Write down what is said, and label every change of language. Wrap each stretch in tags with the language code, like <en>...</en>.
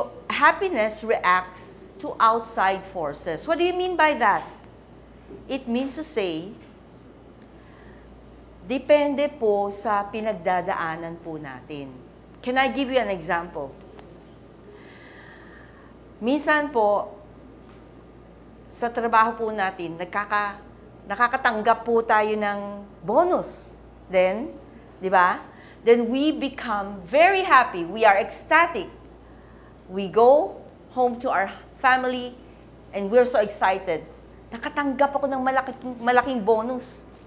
<en>Happiness reacts to outside forces. What do you mean by that? It means to say,</en> <tl>depende po sa pinagdadaanan po natin.</tl> <en>Can I give you an example?</en> <tl>Minsan po, sa trabaho po natin, nakakatanggap po tayo ng bonus. Then, di ba?</tl> <en>Then we become very happy. We are ecstatic. We go home to our family and we're so excited.</en> <tl>Nakatanggap ako ng malaking bonus.</tl>